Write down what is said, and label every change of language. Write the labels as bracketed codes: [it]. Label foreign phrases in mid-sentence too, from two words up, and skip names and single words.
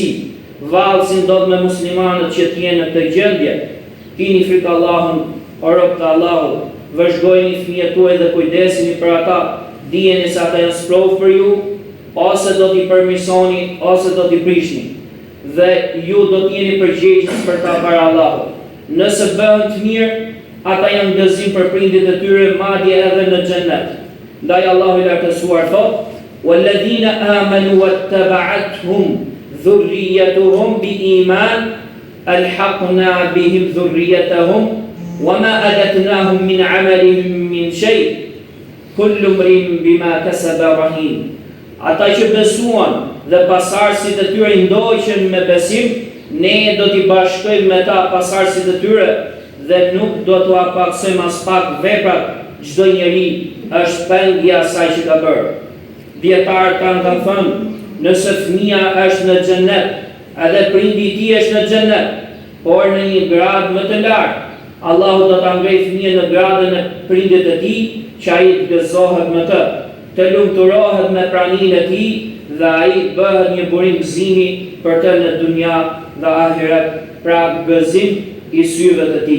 [sq] Vallë si ndodh me muslimanët që të jenë në këtë gjendje, kini frikë Allahun, o rob të Allahut, vëzhgojeni fëmijët tuaj dhe kujdesini për ata, dijeni se ata janë sprovë për ju, ose do t'i përmirësoni, ose do t'i prishni. Dhe ju do t'jeni përgjegjës për ta para Allahut. Nëse bëhen të mirë, ata janë gëzim për prindit e tyre, madje edhe në xhennet. Ndaj Allahu i lartësuar thot: [ar] "والذين آمنوا واتبعتهم ذريتهم بإيمان ألحقنا بهم ذريتهم وما ألتناهم من عملهم من شيء كل امرئ بما كسب رهين." [sq] Ata që besuan dhe pasardhësit e tyre ndoqën me besim, ne do t'i bashkojmë me ta pasardhësit e tyre dhe nuk do t'u apaksojmë as pak veprat. Çdo njeri është peng i asaj që ka bërë. Dietarët kanë thënë, nëse fëmia është në xhennet, edhe prindi i tij është në xhennet, por në një gradë më të lartë, Allahu do ta ngrejë fëmijën në gradën e prindit të tij, që ai të gëzohet me të, të lumturohet me praninë e tij dhe ai bëhet një burim gëzimi për të në dunja dhe ahiret, pra gëzim i syve të tij.